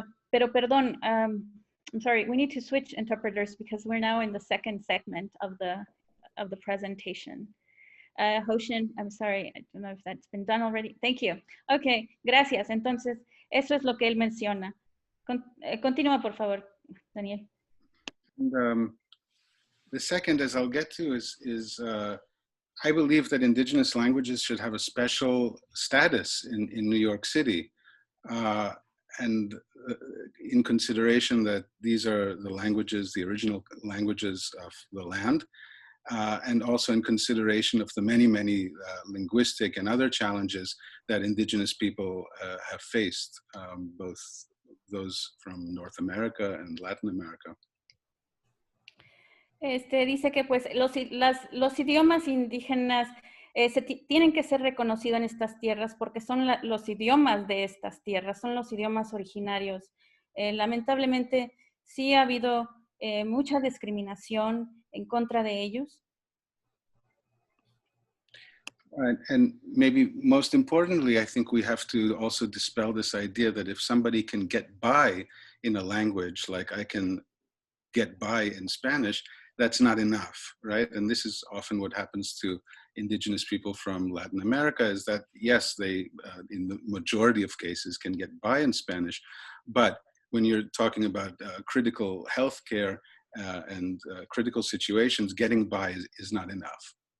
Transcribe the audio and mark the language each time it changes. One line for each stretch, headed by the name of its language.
Spanish: Pero perdón,
English: I'm sorry, we need to switch interpreters because we're now in the second segment of the presentation. Hoshin, I'm sorry, I don't know if that's been done already. Thank you. Okay, gracias.
Spanish: Entonces, eso es lo que él menciona. Continúa, por favor, Daniel.
English: And, the second, as I'll get to, is I believe that indigenous languages should have a special status in New York City. And in consideration that these are the languages, the original languages of the land, and also in consideration of the many, many linguistic and other challenges that indigenous people have faced, both those from North America and Latin America.
Spanish: Dice que pues los idiomas indígenas tienen que ser reconocidos en estas tierras porque son los idiomas de estas tierras, son los idiomas originarios. Lamentablemente sí ha habido mucha discriminación en contra de ellos.
English: And maybe most importantly, I think we have to also dispel this idea that if somebody can get by in a language, like I can get by in Spanish, that's not enough, right? And this is often what happens to indigenous people from Latin America, is that yes, they, in the majority of cases, can get by in Spanish, but when you're talking about critical healthcare and critical situations, getting by is not enough.